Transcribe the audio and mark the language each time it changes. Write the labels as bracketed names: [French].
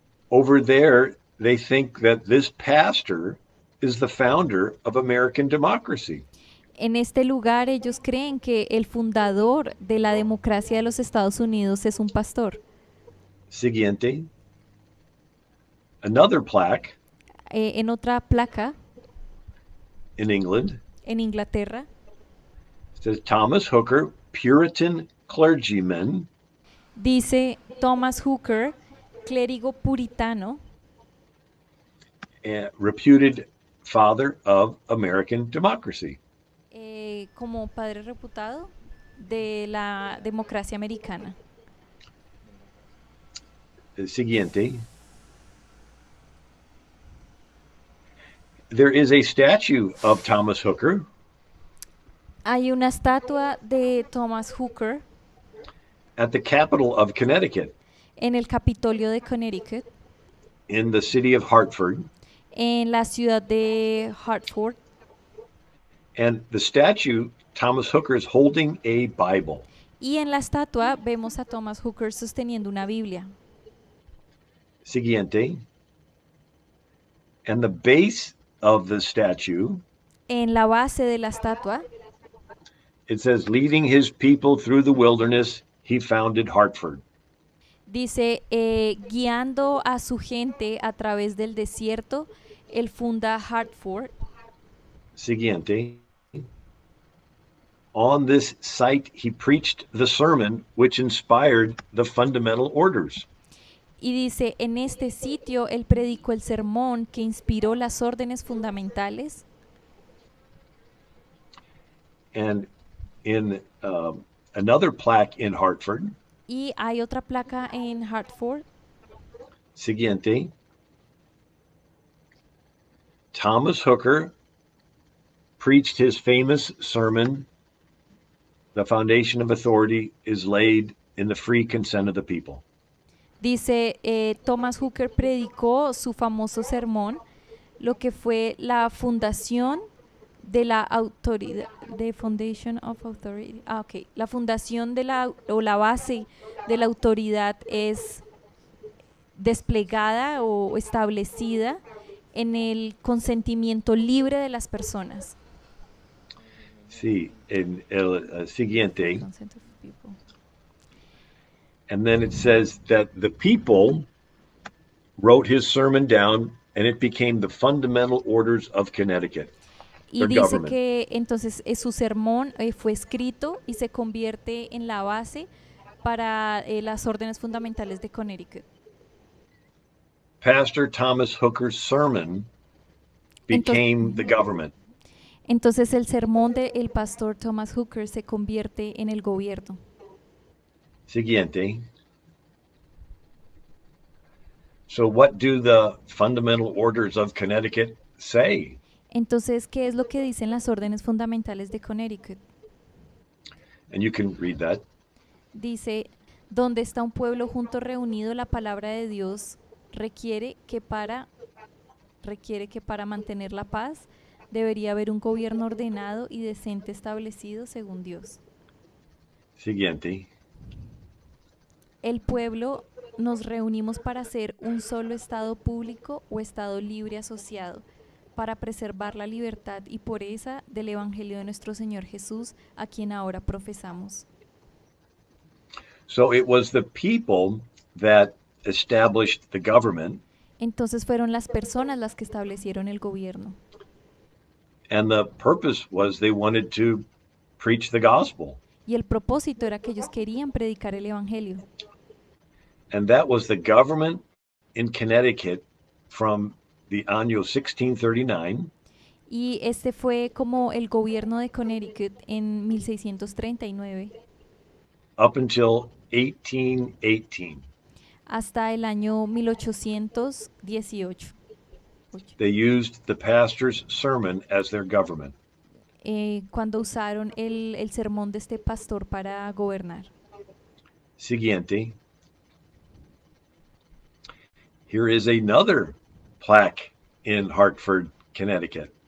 [English] Over there, they think that this pastor is the founder of American democracy. [Spanish] En este lugar ellos creen que el fundador de la democracia de los Estados Unidos es un pastor. Siguiente. [English] Another plaque. [Spanish] En otra placa. [English] In England. [Spanish] En Inglaterra. [English] Says Thomas Hooker, Puritan clergyman. [Spanish] Dice Thomas Hooker, clérigo puritano. [English] Reputed father of American democracy. [Spanish] Como padre reputado de la democracia americana. Siguiente. [English] There is a statue of Thomas Hooker. [Spanish] Hay una estatua de Thomas Hooker. [English] At the capital of Connecticut. [Spanish] En el Capitolio de Connecticut. [English] In the city of Hartford. [Spanish] En la ciudad de Hartford. [English] And the statue, Thomas Hooker is holding a Bible. [Spanish] Y en la estatua vemos a Thomas Hooker sosteniendo una Biblia. Siguiente. [English] And the base of the statue. [Spanish] En la base de la estatua. [English] It says, leading his people through the wilderness, he founded Hartford. [Spanish] Dice, guiando a su gente a través del desierto, Él funda Hartford Siguiente. [English] On this site, he preached the sermon which inspired the fundamental orders. [Spanish] y dice, en este sitio él predicó el sermón que inspiró las órdenes fundamentales. [English] And in another plaque in Hartford, [Spanish] Y hay otra placa en Hartford. siguiente, [English] Thomas Hooker preached his famous sermon, The Foundation of Authority is Laid in the Free Consent of the People. [Spanish] Dice, Thomas Hooker predicó su famoso sermón, lo que fue la fundación de la autoridad, [English] the Foundation of Authority. [Spanish] Ah, ok. La fundación de la, o la base de la autoridad es desplegada o establecida en el consentimiento libre de las personas. Sí, en el siguiente. [English] Consent of people. And then it says that the people wrote his sermon down and it became the fundamental orders of Connecticut, [Spanish] Y [English] their [Spanish] dice [English] government. [Spanish] que entonces su sermón fue escrito y se convierte en la base para las órdenes fundamentales de Connecticut. [English] Pastor Thomas Hooker's sermon [Spanish] Entonces, [English] became the government. [Spanish] entonces el sermón del pastor Thomas Hooker se convierte en el gobierno. Siguiente. [English] So, what do the fundamental orders of Connecticut say? [Spanish] Entonces, ¿qué es lo que dicen las órdenes fundamentales de Connecticut? [English] And you can read that. [Spanish] Dice, donde está un pueblo junto reunido, la palabra de Dios requiere que para mantener la paz debería haber un gobierno ordenado y decente establecido según Dios. Siguiente. El pueblo nos reunimos para ser un solo estado público o estado libre asociado, para preservar la libertad y pureza del Evangelio de nuestro Señor Jesús, a quien ahora profesamos. [English] So it was the people that established the government, [Spanish] Entonces fueron las personas las que establecieron el gobierno. [English] and the purpose was they wanted to preach the gospel. [Spanish] Y el propósito era que ellos querían predicar el Evangelio. [English] And that was the government in Connecticut from the año 1639 [Spanish] Y este fue como el gobierno de Connecticut en 1639 [English] up until 1818. [Spanish] hasta el año 1818. [English] They used the pastor's sermon as their government. [Spanish] Cuando usaron el sermón de este pastor para gobernar. Siguiente. [English] Here is another plaque in Hartford, Connecticut.